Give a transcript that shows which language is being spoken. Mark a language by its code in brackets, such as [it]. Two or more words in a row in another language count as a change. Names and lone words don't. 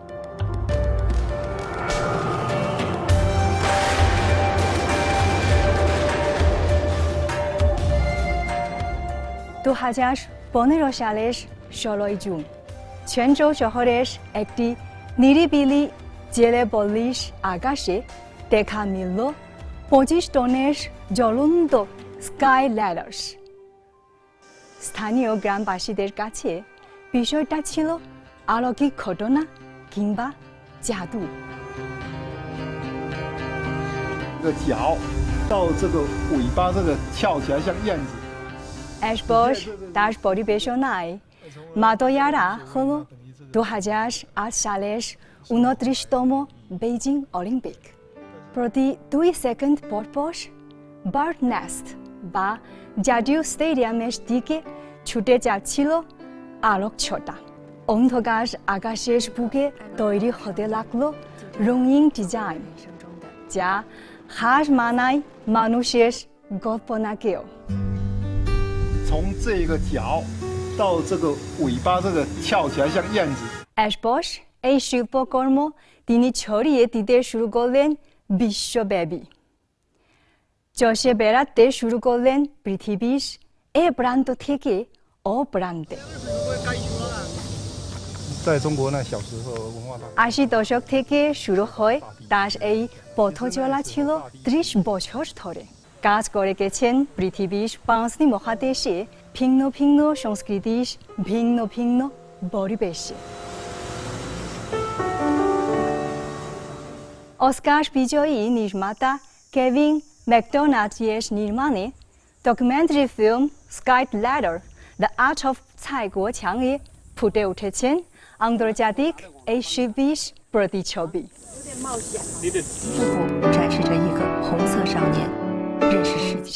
[bn] (2015) সালের 16 জুন চেনজৌ শহরের একটি নিরিবিলি জেলে পল্লীর আকাশে দেখা মিলল 25 টনের জ্বলন্ত স্কাই ল্যাডার্স। স্থানীয় গ্রামবাসীদের কাছে বিষয়টা ছিল অলৌকিক ঘটনা কিংবা জাদু। [zh] 这个脚到这个尾巴这个翘起来像燕子。 [bn] এরপর তার পরিবেশনায় মাদয়ারা হল 2008 সালের 29তম বেইজিং অলিম্পিক। প্রতি 2 সেকেন্ড পর পর বার্ড নেস্ট বা জাতীয় স্টেডিয়ামের দিকে ছুটে যাচ্ছিল আলোকছটা। অন্ধকার আকাশের বুকে তৈরি হতে লাগলো রঙিন ডিজাইন, যা হার মানায় মানুষের কল্পনাকেও। [zh] 从这个脚到这个尾巴，这个翘起来像燕子。 [bn] এরপর এই শিল্পকর্ম তিনি ছড়িয়ে দিতে শুরু করলেন বিশ্বব্যাপী। চষে বেড়াতে শুরু করলেন পৃথিবীর এ প্রান্ত থেকে ও প্রান্তে। [zh] 在中国那小时候文化大。 [bn] 80 দশক থেকে শুরু হয় তার এই পথ চলা ছিল 30 বছর ধরে। কাজ করে গেছেন পৃথিবীর 5টি মহাদেশে ভিন্ন ভিন্ন সংস্কৃতির ভিন্ন ভিন্ন পরিবেশে। অস্কার বিজয়ী নির্মাতা কেভিন ম্যাকডোনাল্ডের নির্মাণে ডকুমেন্টারি ফিল্ম স্কাই ল্যাডার দ্য আর্ট অফ ছাই গোছাংয়ে ফুটে উঠেছেন আন্তর্জাতিক এই শিল্পীর প্রতিচ্ছবি। [zh] 展示着一个红色少年认识世界。